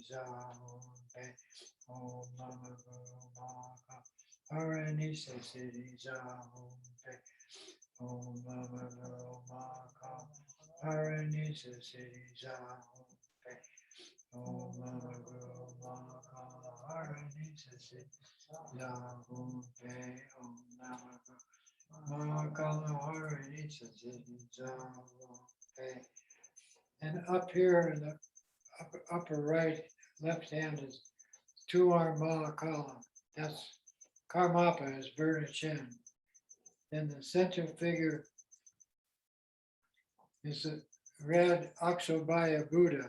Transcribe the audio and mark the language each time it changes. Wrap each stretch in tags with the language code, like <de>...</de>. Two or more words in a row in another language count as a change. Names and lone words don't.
<sa>Za Om Pe Om Lama Guru Mahakala Harani Sasiti Za Om Pe Om Lama Guru Mahakala Harani Sasiti Za Om Pe Om Lama Guru Mahakala Harani Sasiti Za Om Pe Om Lama Guru Mahakala Harani Sasiti Za Om Pe.</sa> <en>And up here in the upper right, left hand is two-arm Mahakala. That's Karmapa is Burna Chin. Then the center figure is the red Aksobhaya Buddha.</en>